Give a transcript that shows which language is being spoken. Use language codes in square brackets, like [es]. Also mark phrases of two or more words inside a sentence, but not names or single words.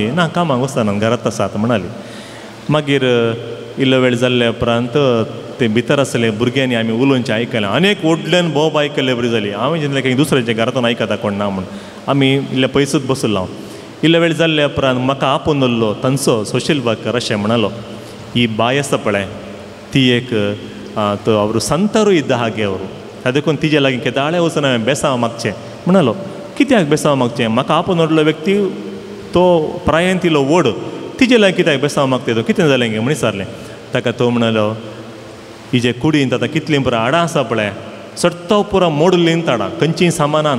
[kok] ना कामाक वचनात, घरांत आसात म्हणाली. मागीर इल्लो वेळ जाल्ल्या उपरांत ते भितर आसले भुरग्यांनी आमी उलोवचें आयकलें. आनीक व्हडल्यान बोब आयकलें बरी जाली. हांवें चिंतलें की दुसऱ्याच्या घरांतून आयकता कोण ना म्हूण. आमी इल्ले पयसूच बसलो. इल्लो वेळ जाल्ल्या उपरांत म्हाका आपोवन उरलो तांचो सोशल वर्कर अशें म्हणालो, ही बाय आसा पळय ती एक [kn] ಅವರು ಸಂತರು ಇದ್ದ ಹಾಗೆ ಅವರು, ಅದಕ್ಕೊಂದು [kok] ತಿಜೆ ಲಾಗಿ ಕೆದಾಳೆ ವಚನ बेसांव मागचें म्हणालो. कित्याक बेसांव मागचें? म्हाका आपोवन उरलो व्यक्ती तो प्रायांत इल्लो व्हड, तिजे लागीं कित्याक बेसांव मागता तो? कितें जालें गे म्हण विचारलें. ताका तो म्हणलो हिजे कुडींत आतां कितलीं पुरा हाडां आसा पळय, सट्टो पुरो मोडलींत हाडां खंयचीं सामानांत.